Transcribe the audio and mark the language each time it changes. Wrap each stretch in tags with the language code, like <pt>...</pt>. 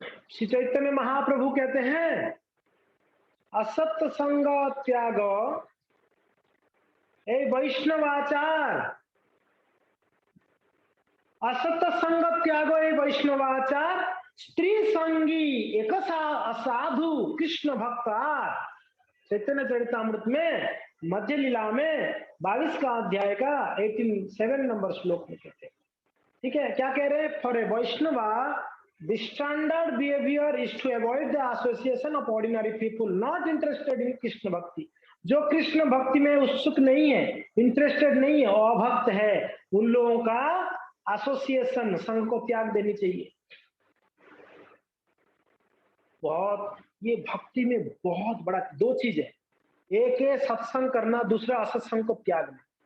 <hi>श्री चैतन्य महाप्रभु कहते हैं असत संग त्याग ए वैष्णवाचार, असत संग त्याग ए वैष्णवाचार, स्त्री संगी एक असाधु कृष्ण भक्तार। चैतन्य चरितामृत में मध्य लीला में 22 का अध्याय का 7 नंबर श्लोक में कहते हैं। ठीक है, क्या कह रहे हैं?</hi> <en>For a Vaishnava the standard behavior is to avoid the association of ordinary people not interested in Krishna bhakti.</en> <hi>जो कृष्ण भक्ति में उत्सुक नहीं है, इंटरेस्टेड नहीं है, अभक्त है, उन लोगों का एसोसिएशन, संघ को त्याग देनी चाहिए। बहुत, ये भक्ति में बहुत बड़ा 2 चीज है, एक है सत्संग करना, दूसरा असत्संग को त्यागना।</hi>